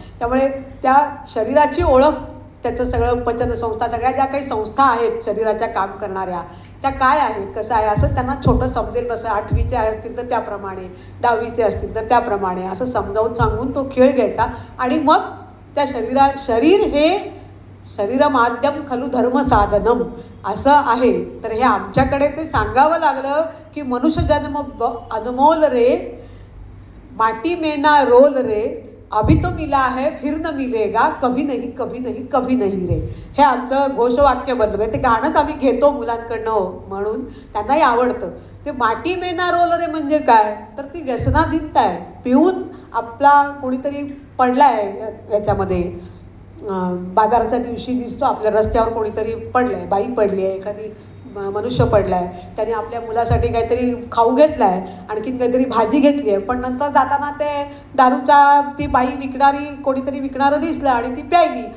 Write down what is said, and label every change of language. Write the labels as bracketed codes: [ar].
[mr] त्यामुळे त्या शरीराची ओळख, त्याचं सगळं पचन संस्था, सगळ्या ज्या काही संस्था आहेत शरीराच्या काम करणाऱ्या त्या काय आहेत, कसं आहे असं त्यांना छोटं समजेल तसं. 8वीचे असतील तर त्याप्रमाणे, 10वीचे असतील तर त्याप्रमाणे असं समजावून सांगून तो खेळ घ्यायचा. आणि मग त्या शरीर हे [sa] शरीरमाद्यम खलु धर्म साधनम [mr] असं आहे. तर हे आमच्याकडे ते सांगावं लागलं की [hi] मनुष्य जन्म अनमोल रे, माटी में ना रोल रे, अभी तो मिला है फिर न मिलेगा, कभी नहीं कभी नहीं कभी नहीं रे. [mr] हे आमचं घोषवाक्य बनलं. ते गाणंच आम्ही घेतो मुलांकडनं म्हणून त्यांनाही आवडतं. ते [hi] माटी में ना रोल रे [mr] म्हणजे काय, तर ती व्यसनाधीनता आहे. पिऊन आपला कोणीतरी पडला आहे याच्यामध्ये, बाजाराच्या दिवशी दिसतो आपल्या रस्त्यावर कोणीतरी पडलं आहे, बाई पडली आहे, एखादी मनुष्य पडला आहे, त्याने आपल्या मुलासाठी काहीतरी खाऊ घेतला आहे, आणखीन काहीतरी भाजी घेतली आहे, पण नंतर जाताना ते दारूच्या ती बाई विकणारी कोणीतरी विकणारं दिसलं आणि ती प्यायली.